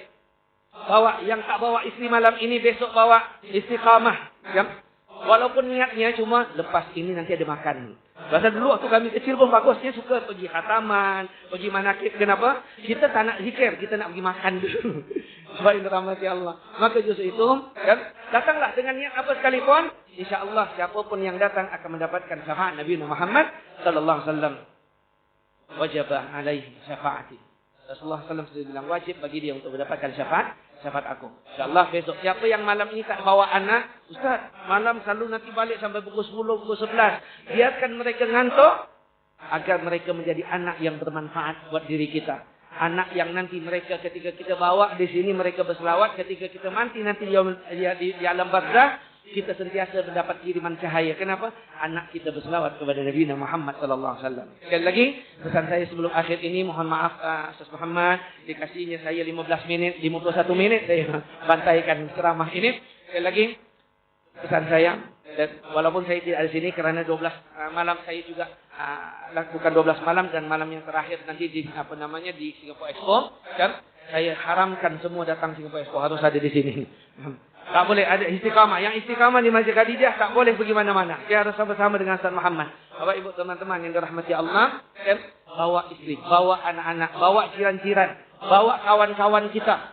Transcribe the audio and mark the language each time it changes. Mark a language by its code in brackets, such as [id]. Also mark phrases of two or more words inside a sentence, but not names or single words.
[ms] Bawa yang tak bawa isteri malam ini besok bawa istiqamah. Walaupun niatnya cuma lepas ini nanti ada makan. Bahasa dulu waktu kami kecil pun bagusnya suka pergi khataman, pergi manakib. Kenapa? Kita tak nak zikir, kita nak pergi makan dulu. Baik rahmat ya Allah. Maka justru itu, datanglah dengan niat apa sekalipun, insya-Allah siapapun yang datang akan mendapatkan syafaat Nabi Muhammad [ar] صلى الله عليه وسلم. Wajib alaihi syafaati. [ms] Rasulullah SAW sudah bilang wajib bagi dia untuk mendapatkan syafaat aku. InsyaAllah besok. Siapa yang malam ini tak bawa anak, Ustaz, malam selalu nanti balik sampai pukul 10, pukul 11. Biarkan mereka ngantuk, agar mereka menjadi anak yang bermanfaat buat diri kita. Anak yang nanti mereka ketika kita bawa di sini mereka berselawat. Ketika kita mati nanti di alam barzah, kita sentiasa mendapat kiriman cahaya. Kenapa? Anak kita berselawat kepada Nabi Muhammad sallallahu alaihi wasallam. Sekali lagi, pesan saya sebelum akhir ini, mohon maaf Ustaz Muhammad, dikasihnya saya 15 minit, 51 menit saya bantaikan ceramah ini. Sekali lagi, pesan saya, dan walaupun saya tidak ada di sini karena 12 malam saya juga lakukan 12 malam dan malam yang terakhir nanti di di Singapore Expo, kan? Saya haramkan semua datang Singapore Expo, harus ada di sini. Tak boleh ada istiqamah. Yang istiqamah di Masjid Khadijah tak boleh pergi mana-mana. Dia harus bersama dengan Ustaz Muhammad. Bapak ibu teman-teman yang dirahmati Allah, bawa istri, bawa anak-anak, bawa jiran-jiran, bawa kawan-kawan kita.